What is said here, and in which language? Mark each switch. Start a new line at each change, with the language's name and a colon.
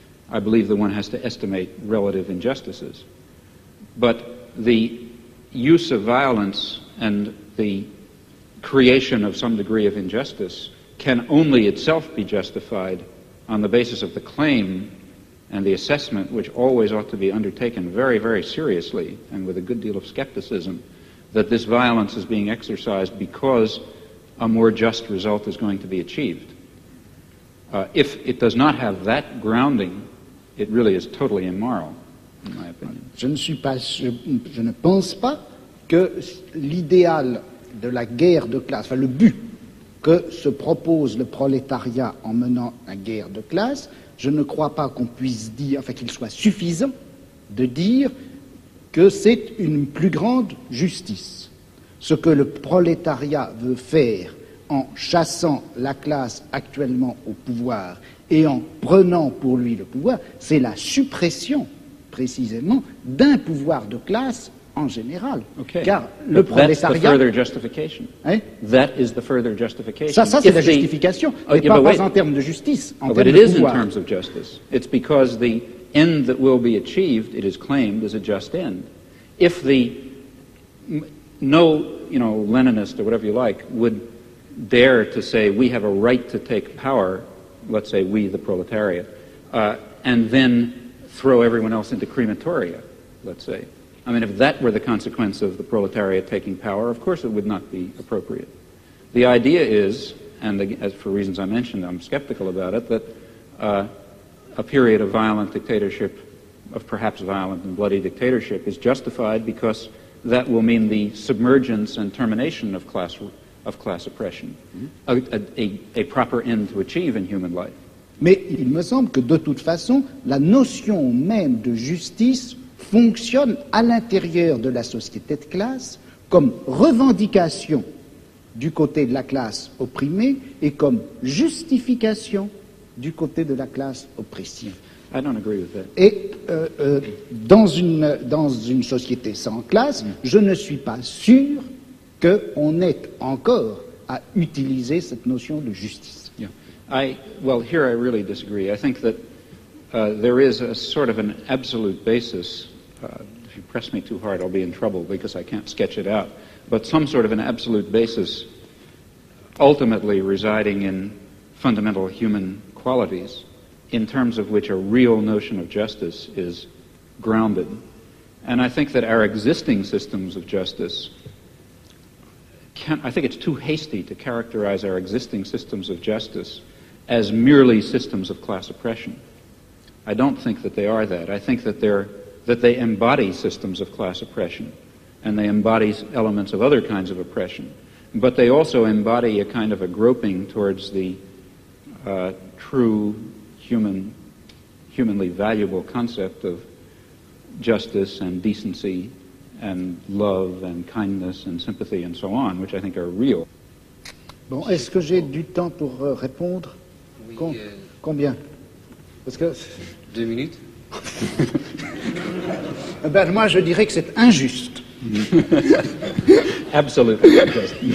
English: I believe that one has to estimate relative injustices. But the use of violence and the creation of some degree of injustice can only itself be justified on the basis of the claim and the assessment, which always ought to be undertaken very, very seriously and with a good deal of skepticism, that this violence is being exercised because a more just result is going to be achieved. If it does not have that grounding, it really is totally immoral, in my opinion.
French: Je ne pense pas que l'idéal de la guerre de classe, enfin le but que se propose le prolétariat en menant la guerre de classe, je ne crois pas qu'on puisse dire, enfin qu'il soit suffisant de dire que c'est une plus grande justice. Ce que le prolétariat veut faire en chassant la classe actuellement au pouvoir et en prenant pour lui le pouvoir, c'est la suppression, précisément, d'un pouvoir de classe en général.
English: Okay.
French: Car le prolétariat...
English: That's the further justification.
French: Hein?
English: That is the further justification.
French: Ça c'est la justification, mais pas en termes de justice, en termes de pouvoir.
English: But it is in terms of justice. It's because the end that will be achieved, it is claimed, is a just end. If no Leninist or whatever you like would dare to say we have a right to take power, let's say we, the proletariat, and then throw everyone else into crematoria, let's say. I mean, if that were the consequence of the proletariat taking power, of course it would not be appropriate. The idea is, and as for reasons I mentioned, I'm skeptical about it, that a period of violent dictatorship, of perhaps violent and bloody dictatorship, is justified because that will mean the submergence and termination of class oppression, a proper end to achieve in human life.
French: Mais il me semble que de toute façon, la notion même de justice fonctionne à l'intérieur de la société de classe comme revendication du côté de la classe opprimée et comme justification du côté de la classe oppressive.
English: I don't agree with that.
French: Et dans une société sans classe, je ne suis pas sûr qu'on ait encore à utiliser cette notion de justice.
English: Yeah. Well, here I really disagree. I think that there is a sort of an absolute basis. If you press me too hard, I'll be in trouble because I can't sketch it out. But some sort of an absolute basis ultimately residing in fundamental human qualities in terms of which a real notion of justice is grounded. And I think that our existing systems of justice I think it's too hasty to characterize our existing systems of justice as merely systems of class oppression. I don't think that they are that. I think that they embody systems of class oppression, and they embody elements of other kinds of oppression. But they also embody a kind of a groping towards the true humanly valuable concept of justice and decency and love and kindness and sympathy and so on, which I think are real.
French: Bon, est-ce que j'ai du temps pour répondre? Oui, Combien? Parce que 2 minutes. Ben, moi, je dirais que c'est injuste.
English: Absolutely unjust.